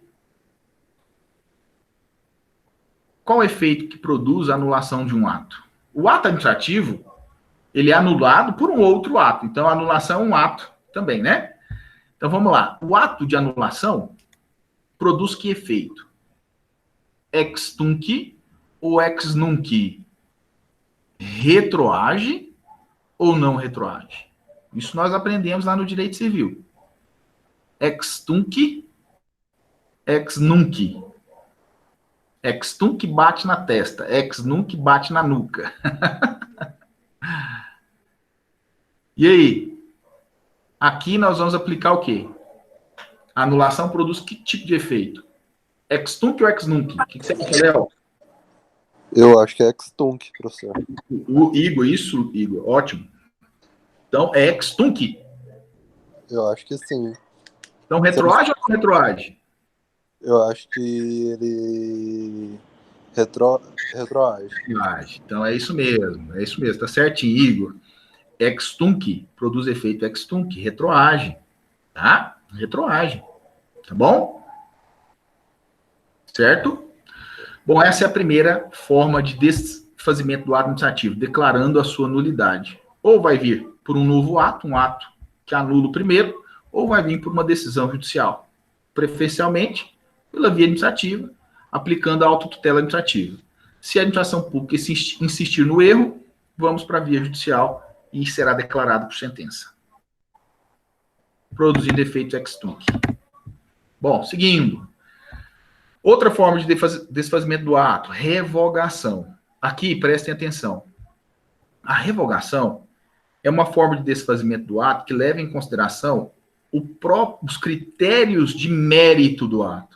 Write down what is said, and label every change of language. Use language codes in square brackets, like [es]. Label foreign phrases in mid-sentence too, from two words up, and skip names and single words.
[pt] Qual o efeito que produz a anulação de um ato? O ato administrativo, ele é anulado por um outro ato. Então, a anulação é um ato também, né? Então, vamos lá. O ato de anulação produz que efeito? [la] Ex tunc ou ex nunc? [pt] Retroage ou não retroage? Isso nós aprendemos lá no direito civil. [la] Ex tunc, ex nunc. Ex tunc [pt] bate na testa, [la] ex nunc [pt] bate na nuca. E aí? Aqui nós vamos aplicar o quê? A anulação produz que tipo de efeito? [la] Ex tunc ou ex nunc? [pt] O que você acha, Léo? Eu acho que é [la] ex tunc, [pt] professor. O Igor, isso, Igor, ótimo. Então, é [la] ex tunc? [pt] Eu acho que sim. Então, retroage ou não retroage? Eu acho que ele retroage. Então, é isso mesmo, tá certinho, Igor. [la] Ex tunc [pt] produz efeito [la] ex tunc, [pt] retroage, tá? Retroage, tá bom? Certo? Bom, essa é a primeira forma de desfazimento do ato administrativo, declarando a sua nulidade. Ou vai vir por um novo ato, um ato que anula o primeiro, ou vai vir por uma decisão judicial, preferencialmente pela via administrativa, aplicando a autotutela administrativa. Se a administração pública insistir no erro, vamos para a via judicial e será declarado por sentença. Produzindo efeito [la] ex tunc. [pt] Bom, seguindo. Outra forma de desfazimento do ato, revogação. Aqui, prestem atenção. A revogação é uma forma de desfazimento do ato que leva em consideração os critérios de mérito do ato.